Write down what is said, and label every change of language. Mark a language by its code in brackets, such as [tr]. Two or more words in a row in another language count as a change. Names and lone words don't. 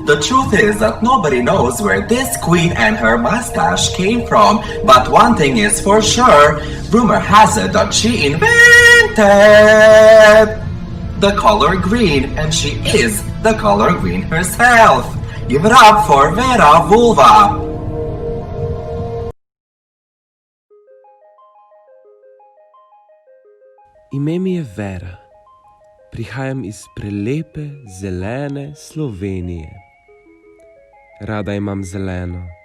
[en] The truth is that nobody knows where this queen and her mustache came from, but one thing is for sure, rumor has it that she invented the color green, and she is the color green herself. Give it up for Vera Vulva. [sl] Ime mi je Vera. Prihajam iz prelepe, zelene Slovenije. Rada imam zeleno.